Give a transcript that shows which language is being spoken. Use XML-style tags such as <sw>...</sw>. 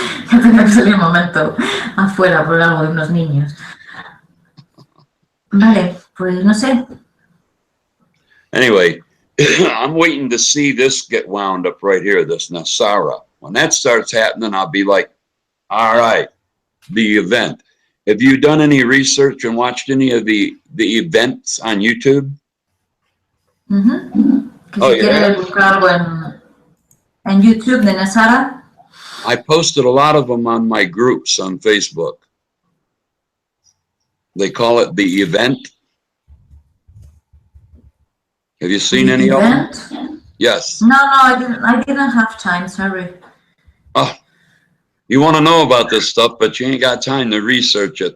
<es>Ya tenía que salir un momento afuera por algo de unos niños. Vale, pues no sé.</es> <en>Anyway, I'm waiting to see this get wound up right here, this Nasara. When that starts happening, I'll be like, all right, the event. Have you done any research and watched any of the events on YouTube?</en> <es>Oh, si quiere buscar algo en YouTube de Nasara.</es> <en>I posted a lot of them on my groups on Facebook. They call it the event. Have you seen any of them? Yes. No, I didn't have time, sorry. Oh, you want to know about this stuff, but you ain't got time to research it.</en>